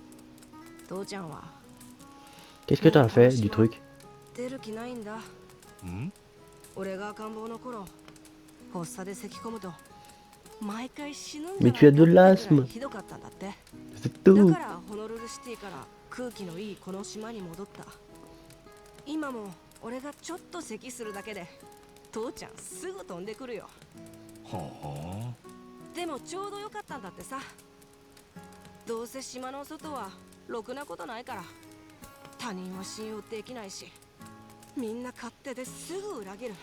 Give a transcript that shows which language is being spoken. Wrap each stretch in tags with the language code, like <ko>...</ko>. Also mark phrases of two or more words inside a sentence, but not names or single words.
<ja>父ちゃんは</ja> <fr>Qu'est-ce que t'as fait du truc?</fr> <ja>出る気ないんだ。ん？俺が赤ん坊の頃、発作で咳込むと毎回死ぬんじゃ</ja> <fr>Mais</fr> <ja>ない</ja> <fr>tu as de</fr> <ja>かってぐらい</ja> <fr>l'asthme.</fr> <ja>ひどかったんだって。</ja> <fr>C'est</fr> <ja>だ</ja> <fr>tout.</fr> <ja>からホノルルシティから空気のいいこの島に戻った。今も俺がちょっと咳するだけで父ちゃんすぐ飛んでくるよ。はでもちょうどよかったんだってさ。どうせ島の外はろくなことないから、他人は信用できないし、みんな勝手ですぐ裏切る。</ja>